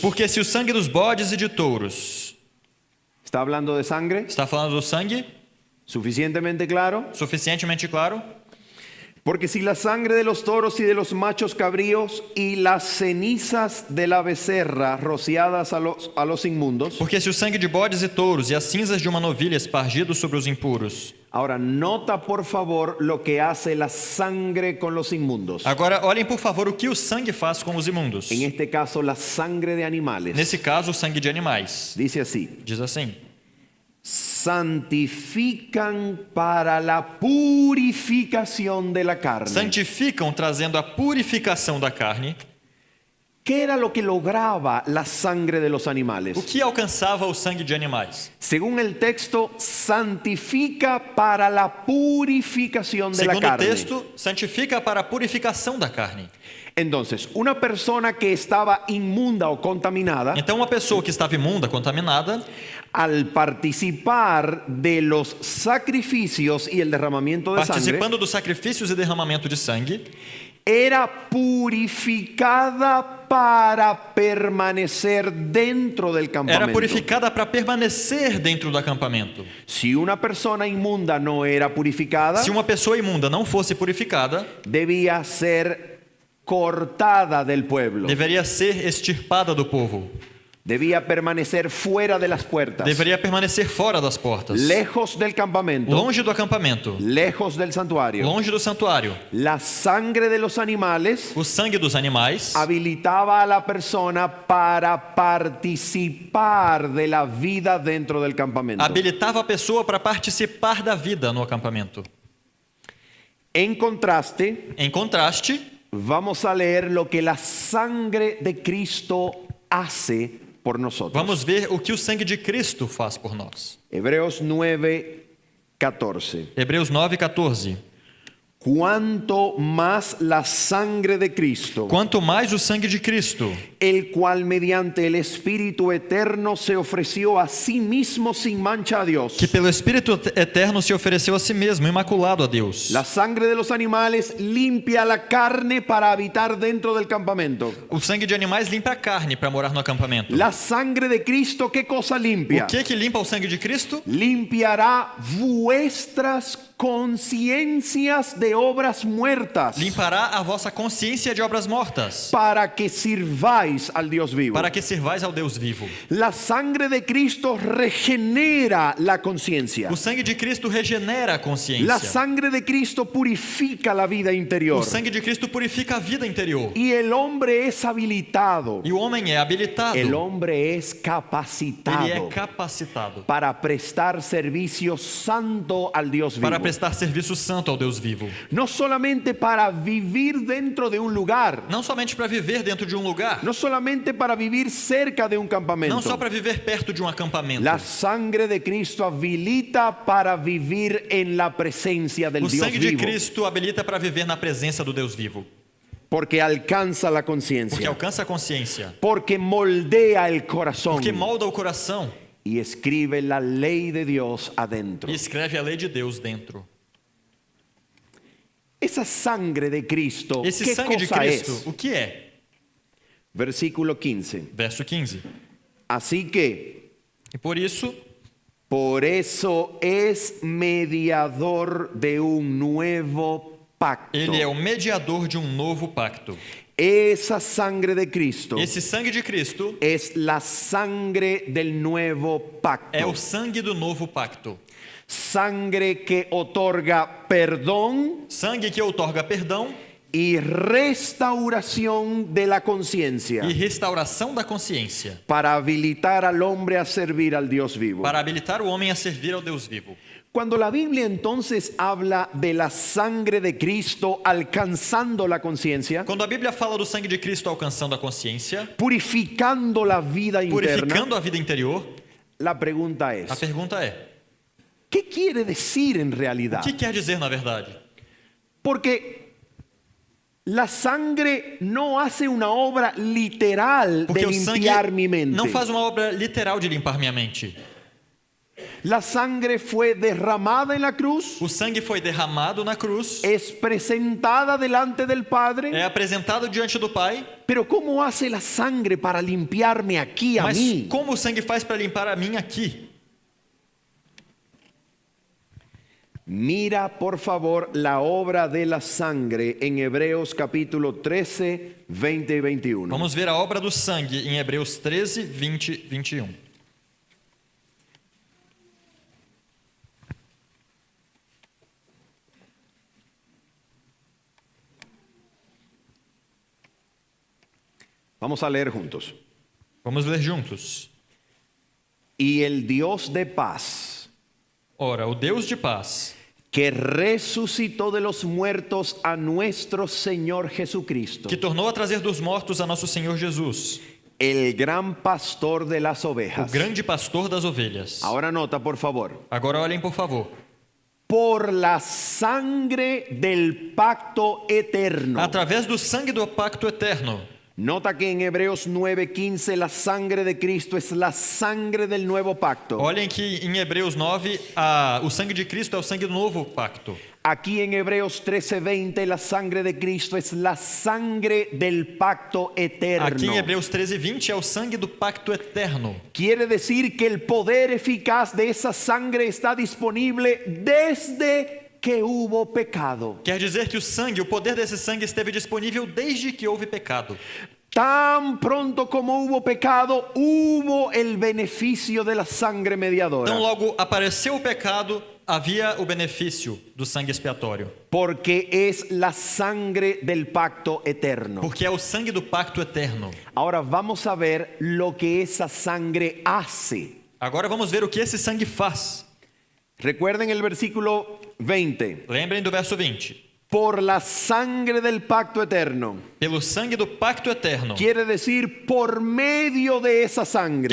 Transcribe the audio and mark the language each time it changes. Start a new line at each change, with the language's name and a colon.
Portuguese: Porque se o sangue dos bodes e de touros,
Spanish: ¿está hablando de sangre?
Portuguese: está falando do sangue,
Spanish: ¿Suficientemente claro?
Portuguese: suficientemente claro?
Spanish: Porque si la sangre de los toros y de los machos cabríos y las cenizas de la becerra rociadas a los inmundos.
Portuguese: Porque se o sangue de bodes e touros e as cinzas de uma novilha espargidos sobre os impuros.
Spanish: Ahora, nota por favor lo que hace la sangre con los inmundos.
Portuguese: Agora, olhem por favor o que o sangue faz com os imundos.
Spanish: En este caso, la sangre de animales.
Portuguese: Nesse caso, o sangue de animais.
Spanish: Dice así:
Portuguese: Diz assim:
Spanish: santifican para la purificación de la carne.
Portuguese: santificam trazendo a purificação da carne.
Spanish: ¿Qué era lo que lograba la sangre de los animales?
Portuguese: O que alcançava o sangue de animais?
Spanish: Según el texto, santifica para la purificación de la
Portuguese: Segundo o
Spanish: carne.
Portuguese: texto, santifica para a purificação da carne.
Spanish: Entonces, una persona que estaba inmunda o contaminada,
Portuguese: Então, uma pessoa que estava imunda, contaminada,
Spanish: al participar de los sacrificios y el derramamiento de sangre,
Portuguese: participando dos sacrifícios e derramamento de sangue,
Spanish: era purificada para permanecer dentro del
Portuguese: era
Spanish: campamento.
Portuguese: purificada para permanecer dentro do acampamento.
Spanish: Si una persona inmunda no era purificada,
Portuguese: Se uma pessoa imunda não fosse purificada,
Spanish: debía ser cortada del pueblo.
Portuguese: deveria ser extirpada do povo.
Spanish: Debía permanecer fuera de las puertas,
Portuguese: Deveria permanecer fora das portas,
Spanish: lejos del campamento,
Portuguese: longe do acampamento,
Spanish: lejos del santuario.
Portuguese: longe do santuário.
Spanish: La sangre de los animales
Portuguese: O sangue dos animais
Spanish: habilitaba a la persona para participar de la vida dentro del campamento.
Portuguese: habilitava a pessoa para participar da vida no acampamento.
Spanish: En contraste,
Portuguese: Em contraste,
Spanish: vamos a leer lo que la sangre de Cristo hace por nosotros.
Portuguese: vamos ver o que o sangue de Cristo faz por nós.
Spanish: Hebreos 9:14.
Portuguese: Hebreus 9:14.
Spanish: Cuanto más la sangre de Cristo,
Portuguese: Quanto mais o sangue de Cristo,
Spanish: el cual mediante el Espíritu eterno se ofreció a sí mismo sin mancha a Dios.
Portuguese: que pelo Espírito eterno se ofereceu a si mesmo, imaculado a Deus.
Spanish: La sangre de los animales limpia la carne para habitar dentro del campamento.
Portuguese: O sangue de animais limpa a carne para morar no acampamento.
Spanish: La sangre de Cristo, ¿qué cosa limpia?
Portuguese: O que limpa o sangue de Cristo?
Spanish: Limpiará vuestras conciencias de obras muertas
Portuguese: Limpará a vossa consciência de obras mortas,
Spanish: para que sirváis al Dios vivo.
Portuguese: para que sirvais ao Deus vivo.
Spanish: La sangre de Cristo regenera la conciencia.
Portuguese: O sangue de Cristo regenera a
Spanish: La
Portuguese: consciência.
Spanish: sangre de Cristo purifica la vida interior.
Portuguese: O sangue de Cristo purifica a vida interior.
Spanish: Y el hombre es habilitado.
Portuguese: E o homem é habilitado.
Spanish: El hombre es
Portuguese: Ele é
Spanish: capacitado
Portuguese: capacitado
Spanish: para prestar servicio santo al Dios vivo.
Portuguese: para prestar serviço santo ao Deus vivo.
Spanish: No solamente para vivir dentro de un lugar,
Portuguese: Não somente para viver dentro de um lugar,
Spanish: no solamente para vivir cerca de un
Portuguese: Não
Spanish: campamento.
Portuguese: só para viver perto de um acampamento.
Spanish: La sangre de Cristo habilita para vivir en la presencia del
Portuguese: O
Spanish: Dios
Portuguese: sangue de
Spanish: vivo,
Portuguese: Cristo habilita para viver na presença do Deus vivo.
Spanish: porque alcanza la
Portuguese: Porque
Spanish: conciencia,
Portuguese: alcança a consciência.
Spanish: porque moldea el corazón
Portuguese: Porque molda o coração
Spanish: y escribe la ley de Dios adentro.
Portuguese: e escreve a lei de Deus dentro.
Spanish: Esa sangre de Cristo,
Portuguese: Esse
Spanish: ¿qué
Portuguese: sangue de
Spanish: cosa
Portuguese: Cristo,
Spanish: es?
Portuguese: o que é?
Spanish: Versículo 15.
Portuguese: Verso 15.
Spanish: Así que,
Portuguese: E por isso
Spanish: es mediador de un nuevo pacto.
Portuguese: ele é o mediador de um novo pacto.
Spanish: Esa sangre de Cristo
Portuguese: Esse sangue de Cristo
Spanish: es la sangre del nuevo pacto.
Portuguese: é o sangue do novo pacto.
Spanish: Sangre que otorga perdón
Portuguese: Sangue que outorga perdão
Spanish: y restauración de la conciencia
Portuguese: e restauração da consciência,
Spanish: para habilitar al hombre a servir al Dios vivo.
Portuguese: para habilitar o homem a servir ao Deus vivo.
Spanish: Cuando la Biblia entonces habla de la sangre de Cristo alcanzando la conciencia,
Portuguese: Quando a Bíblia fala do sangue de Cristo alcançando a consciência,
Spanish: purificando la vida interna,
Portuguese: purificando a vida interior,
Spanish: la pregunta
Portuguese: a
Spanish: es,
Portuguese: pergunta é:
Spanish: ¿qué quiere decir en
Portuguese: o
Spanish: realidad?
Portuguese: que quer dizer na verdade?
Spanish: Porque la sangre no hace una obra literal
Portuguese: Porque
Spanish: de
Portuguese: o sangue
Spanish: limpiar mi mente.
Portuguese: não faz uma obra literal de limpar minha mente.
Spanish: La sangre fue derramada en la cruz,
Portuguese: O sangue foi derramado na cruz,
Spanish: es presentada delante del Padre,
Portuguese: é apresentado diante do Pai,
Spanish: pero ¿cómo hace la sangre para limpiarme aquí a
Portuguese: mas
Spanish: mí?
Portuguese: como o sangue faz para limpar a mim aqui?
Spanish: Mira por favor la obra de la sangre en Hebreos capítulo 13, 20 y 21.
Portuguese: Vamos ver a obra do sangue em Hebreus 13, 20 e 21.
Spanish: Vamos a leer juntos.
Portuguese: Vamos ler juntos.
Spanish: Y el Dios de paz,
Portuguese: Ora, o Deus de paz,
Spanish: que resucitó de los muertos a nuestro Señor Jesucristo,
Portuguese: que tornou a trazer dos mortos a nosso Senhor Jesus,
Spanish: el gran pastor de las
Portuguese: o
Spanish: ovejas.
Portuguese: grande pastor das ovelhas.
Spanish: Ahora nota, por favor.
Portuguese: Agora olhem, por favor.
Spanish: Por la sangre del pacto eterno.
Portuguese: Através do sangue do pacto eterno.
Spanish: Nota que en Hebreos 9:15 la sangre de Cristo es la sangre del nuevo pacto.
Portuguese: Olhem que em Hebreus 9, o sangue de Cristo é o sangue do novo pacto.
Spanish: Aquí en Hebreos 13:20 la sangre de Cristo es la sangre del pacto eterno.
Portuguese: Aqui em Hebreus 13, 20 é o sangue do pacto eterno.
Spanish: Quiere decir que el poder eficaz de esa sangre está disponible desde que hubo pecado.
Portuguese: Quer dizer que o sangue, o poder desse sangue esteve disponível desde que houve pecado.
Spanish: Tan pronto como hubo pecado, hubo el beneficio de la sangre mediadora.
Portuguese: Então logo apareceu o pecado, havia o benefício do sangue expiatório.
Spanish: Porque es la sangre del pacto eterno.
Portuguese: Porque é o sangue do pacto eterno.
Spanish: Ahora vamos a ver lo que esa sangre hace.
Portuguese: Agora vamos ver o que esse sangue faz.
Spanish: Recuerden el versículo 20.
Portuguese: Lembrem do verso 20.
Spanish: Por la sangre del pacto eterno.
Portuguese: Pelo sangue do pacto eterno.
Spanish: Quiere decir por medio de esa sangre.